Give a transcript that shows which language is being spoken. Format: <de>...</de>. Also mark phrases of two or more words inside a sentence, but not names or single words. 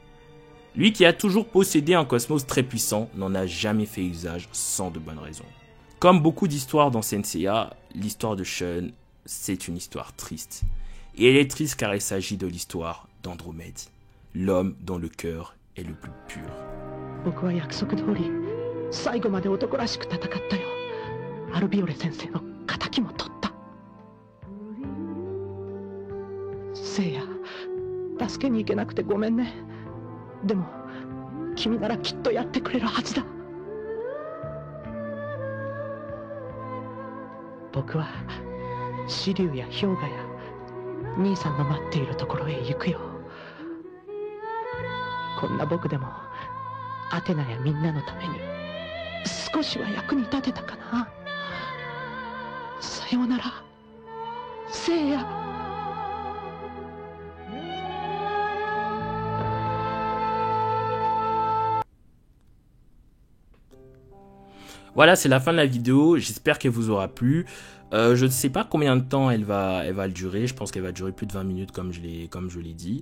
<fr>Lui qui a toujours possédé un cosmos très puissant, n'en a jamais fait usage sans de bonnes raisons. Comme beaucoup d'histoires dans Senseiya, l'histoire de Shun, c'est une histoire triste. Et elle est triste car il s'agit de l'histoire d'Andromède, l'homme dont le cœur est le plus pur.</fr> <ja>Seiya, でも君ならきっとやってくれるはずだ。僕は紫龍や氷河や兄さんの待っているところへ行くよ。こんな僕でもアテナやみんなのために少しは役に立てたかな。さようなら、聖夜。</ja> <fr>Voilà, c'est la fin de la vidéo, j'espère qu'elle vous aura plu. Je ne sais pas combien de temps elle va durer, je pense qu'elle va durer plus de 20 minutes comme je l'ai dit.</fr>